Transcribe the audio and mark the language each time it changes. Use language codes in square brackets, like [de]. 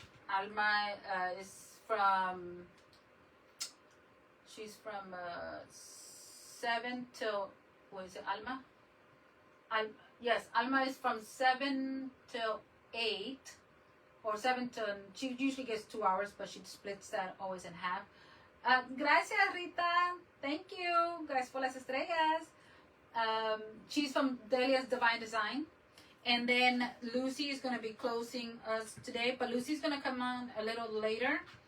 [en] Alma is from, she's from 7 till, what is it, Alma? Yes, Alma is from 7 till 8, or 7 till, she usually gets 2 hours, but she splits that always in half. [es] Gracias, [en] Rita. Thank you. [es] Gracias por las estrellas. [en] She's from Delia's Divine Design. And then Lucy is going to be closing us today, but Lucy's going to come on a little later.